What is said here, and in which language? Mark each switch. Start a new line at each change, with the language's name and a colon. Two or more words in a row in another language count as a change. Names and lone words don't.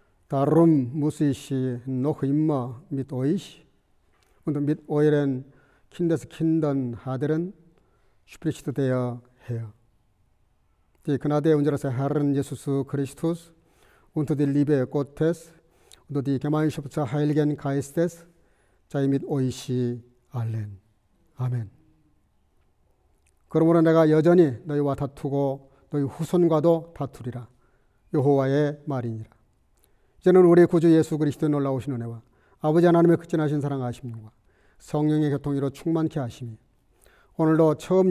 German: darum muss ich noch immer mit euch und mit euren Kindeskindern hadern, spricht der Herr. Die Gnade unseres Herrn Jesus Christus und die Liebe Gottes und die Gemeinschaft des Heiligen Geistes sei mit euch allen.
Korean: 아멘. 그러므로 내가 여전히 너희와 다투고 너희 후손과도 다투리라. 여호와의 말이니라. 이제는 우리 구주 예수 그리스도의 놀라우신 은혜와 아버지 하나님의 극진하신 사랑하심과 성령의 교통으로 충만케 하심이 오늘도 처음